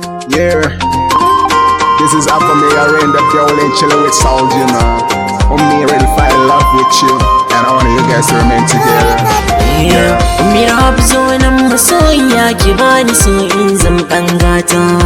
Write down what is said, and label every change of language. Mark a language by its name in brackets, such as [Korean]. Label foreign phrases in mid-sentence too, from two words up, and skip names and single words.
[English] Yeah. This is Alpha Mayor in the building, chilling with Soul, you know. Ummi ready to find love with you, and I want you guys to remain together. Yeah. [Hausa] Ummi Rahab, zo nan masoyiya, ki bani so in zam ɗan gata.